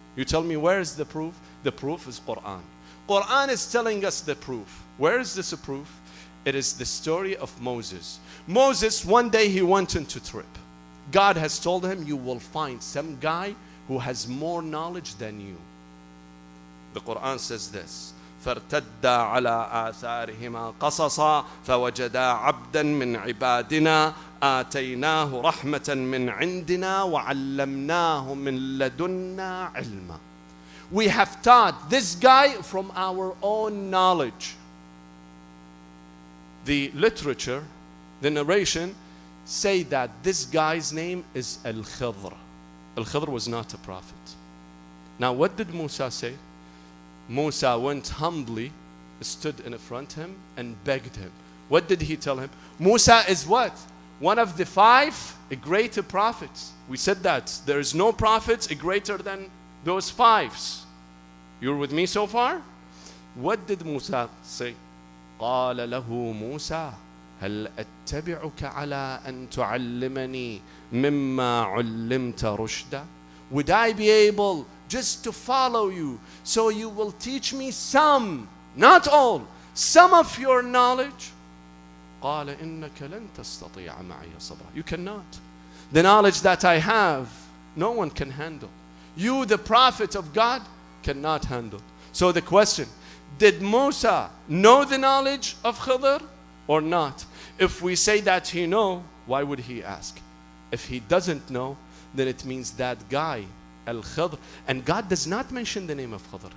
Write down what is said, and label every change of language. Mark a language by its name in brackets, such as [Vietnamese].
[English] You tell me where is the proof? The proof is Quran. Quran is telling us the proof. Where is this a proof? It is the story of Moses. Moses, one day he went into trip. God has told him, you will find some guy who has more knowledge than you. The Quran says this, [Arabic] فَارْتَدَّا عَلَىٰ آثَارِهِمَا قَصَصًا فَوَجَدَا عَبْدًا مِّنْ عِبَادِنَا آتيناه رحمة من عندنا وعلمناه من لدنا علما. [English] We have taught this guy from our own knowledge. The literature, the narration, say that this guy's name is Al-Khidr. Al-Khidr was not a prophet. Now what did Musa say? Musa went humbly, stood in front of him and begged him. What did he tell him? Musa is what? One of the 5 greater prophets. We said that there is no prophets greater than those 5s. You're with me so far? What did Musa say? [Arabic] قال له موسى هل أتبعك على أن تعلمني مما علمت رشدا? [English] Would I be able just to follow you so you will teach me some, not all, some of your knowledge? [Arabic] قال إنك لن تستطيع معي صبرا. [English] You cannot. The knowledge that I have, no one can handle. You, the prophet of God, cannot handle. So the question, did Musa know the knowledge of Khidr or not? If we say that he know, why would he ask? If he doesn't know, then it means that guy, Al-Khidr, and God does not mention the name of Khidr.